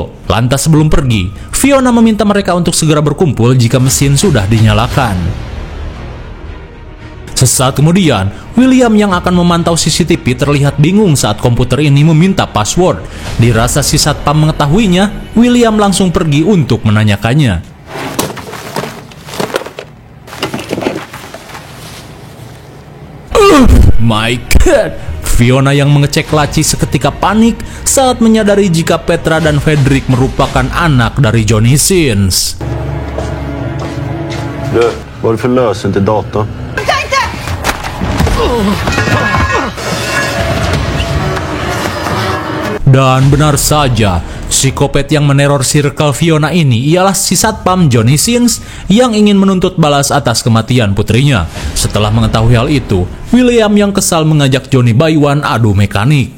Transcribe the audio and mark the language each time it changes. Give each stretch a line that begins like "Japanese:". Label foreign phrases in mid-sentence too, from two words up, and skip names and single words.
Indonesian: Lantas sebelum pergi, Fiona meminta mereka untuk segera berkumpul jika mesin sudah dinyalakan. Sesaat kemudian, William yang akan memantau CCTV terlihat bingung saat komputer ini meminta password. Dirasa si satpam mengetahuinya, William langsung pergi untuk menanyakannya.
English: My God!
Indonesian: Fiona yang mengecek laci seketika panik saat menyadari jika Petra dan Fredrik merupakan anak dari Johnny Sins.
Swedish: Du, vad är det för lösen till datorn?
Indonesian: Dan benar saja, psikopat yang meneror circle Fiona ini ialah si satpam Johnny Sins yang ingin menuntut balas atas kematian putrinya. Setelah mengetahui hal itu, William yang kesal mengajak Johnny Baywan adu mekanik.